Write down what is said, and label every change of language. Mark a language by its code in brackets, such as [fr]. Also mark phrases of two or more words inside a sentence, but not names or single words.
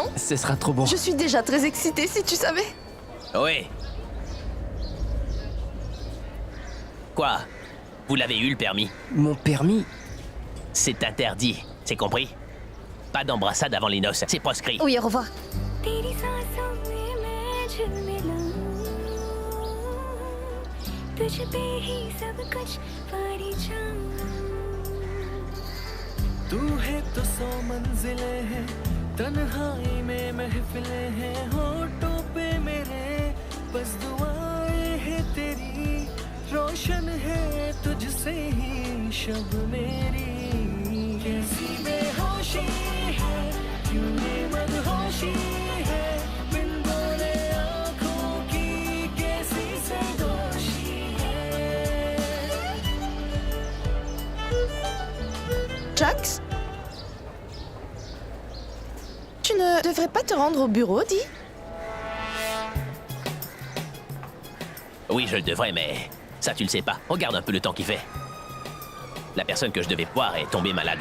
[fr] Ce sera trop bon. Je suis déjà très excitée, si tu savais. Oui. Quoi? Vous l'avez eu le permis? Mon permis? C'est interdit, c'est compris? Pas d'embrassade avant les noces, c'est proscrit. Oui, au revoir. [hi] तेरी सांसों में मैं झिलमिलाऊं, तुझ पे ही सब कुछ पारी जाऊं। तू है तो 100 मंजिलें हैं, तन्हाई में महफिलें हैं, होठों पे मेरे बस दुआएं हैं तेरी, रोशन है तुझसे ही शब मेरी। कैसी बेहोशी है, क्यों ये मदहोशी है, बिन बोले आँखों की कैसी सरदोशी है। [fr] Jax? Tu ne devrais pas te rendre au bureau, dis? Oui, je le devrais, mais ça tu le sais pas. Regarde un peu le temps qu'il fait. La personne que je devais voir est tombée malade.